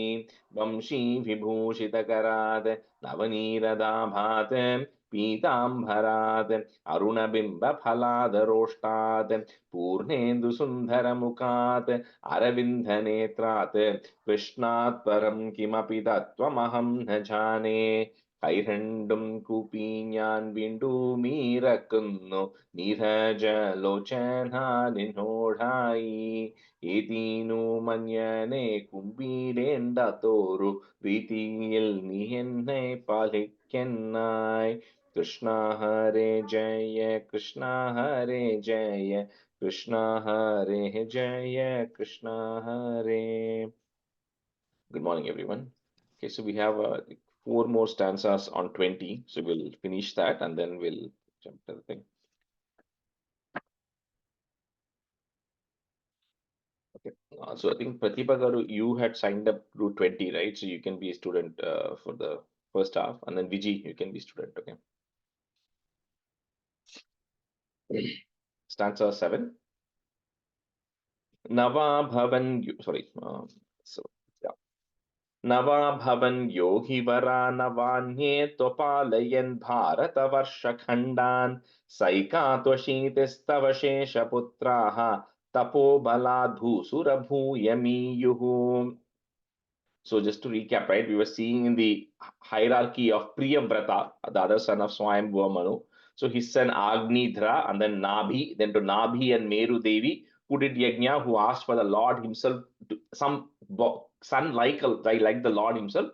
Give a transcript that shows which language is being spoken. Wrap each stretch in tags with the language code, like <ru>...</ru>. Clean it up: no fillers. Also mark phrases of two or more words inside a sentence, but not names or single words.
<sa>वंशीविभूषितकरात् नवनीरदाभात् पीताम्बरात् अरुणबिम्बफलादरोष्टात् पूर्णेन्दुसुन्दरमुखात् अरविन्दनेत्रात् कृष्णात् परं किमपि तत्त्वमहं न जाने।</sa> <ml>കൈരണ്ടും കൂപ്പി ഞാൻ വീണ്ടുമീറക്കുന്നു നീരജലോചനാനിന്നോടായി ഏതീനു മഞ്ഞനെ കുമ്പിടേണ്ടതോരു രീതിയിൽ നീ എന്നെ പാലിക്കന്നായി.</ml> <sa>कृष्ण हरे जय कृष्ण हरे जय कृष्ण हरे जय कृष्ण हरे.</sa> <en>Good morning, everyone. Okay, so we have 4 more stanzas on 20. So we'll finish that and then we'll jump to the thing. Okay. So I think Pratibha Garu, you had signed up to 20, right? So you can be a student for the first half, and then Viji, you can be student. Okay. Stanza 7. Nava Bhavan. Sorry. So yeah.</en> <sa>नवा भवन योहि वरा नवान्ये त्वपालयन् भारतवर्षखण्डान् सैकात्वशीतिस्तव शेषपुत्राः तपो बलधु सुरभु यमियुहु.</sa> <en>So just to recap, right, we were seeing in the hierarchy of Priyavrata, the other son of Swayambhuva Manu. So his son Agnidhra, and then Nabhi, then to Nabhi and Meru Devi, who did yajna, who asked for the Lord himself, to, some son like the Lord himself.</en>